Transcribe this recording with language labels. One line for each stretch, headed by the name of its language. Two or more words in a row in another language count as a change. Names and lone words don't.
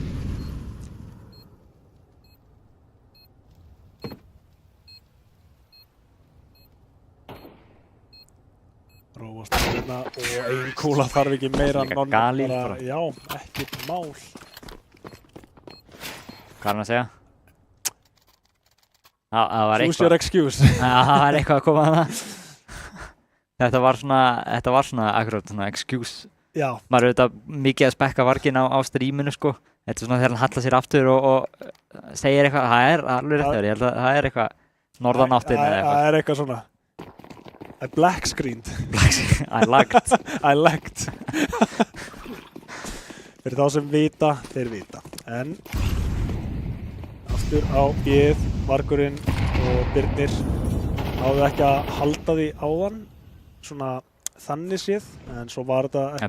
Icelandic: Róast hérna og ein kúla þarf ekki meira en Galín bara. Já, ekkert mál. Hvað er hann að segja? Það var
English: Choose your excuse.
Icelandic: Það var eitthvað að koma að það. Þetta var svona akkurat svona excuse. Já. Maður er auðvitað mikið að spekka Varginn á streaminu, sko. Þetta er svona þegar hann hallar sér aftur og segir eitthvað. Það er alveg rétt, ég held að það er eitthvað norðanáttin eða eitthvað. Það er eitthvað svona.
English: I black screened. I lagged. I lagged.
Icelandic: Fyrir þá sem vita, þeir vita. En aftur á B-ið, Vargurinn og Birnir náðu ekki að halda því áðan, svona þannig séð, en svo var þetta ekki...